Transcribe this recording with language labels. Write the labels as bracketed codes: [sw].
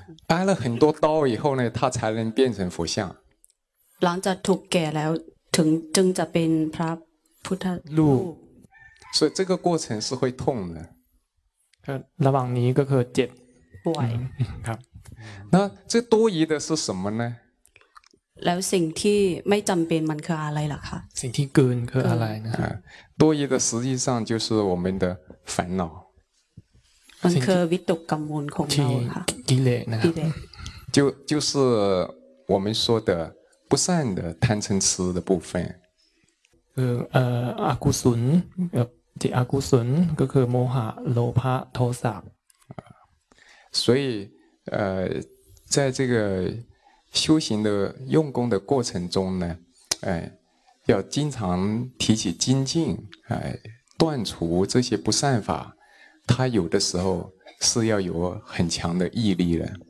[th] ตัด [zh] 了很多刀以后呢它才能变成佛像 [th] หลังจากถูกแกะแล้วถึงจะเป็นพระพุทธรูป [zh] 所以这个过程是会痛的 [th] ระหว่างนี้ก็คือเจ็บ ป่วย ครับ [zh] 那这多余的是什么呢 [th] แล้วสิ่งที่ไม่จำเป็นมันคืออะไรล่ะคะ สิ่งที่เกินคืออะไรนะ ตัวอื่นๆ [zh] 实际上就是我们的烦恼 [th] มันคือวิตกกังวลของเราค่ะ กิเลสนะครับ [zh] 就是我们说的不善的贪嗔痴的部分 [th] อกุศลที่อกุศลก็คือโมหะโลภะโทสะ [zh] 所以在这个修行的用功的过程中呢，要经常提起精进，断除这些不善法，他有的时候是要有很强的毅力的。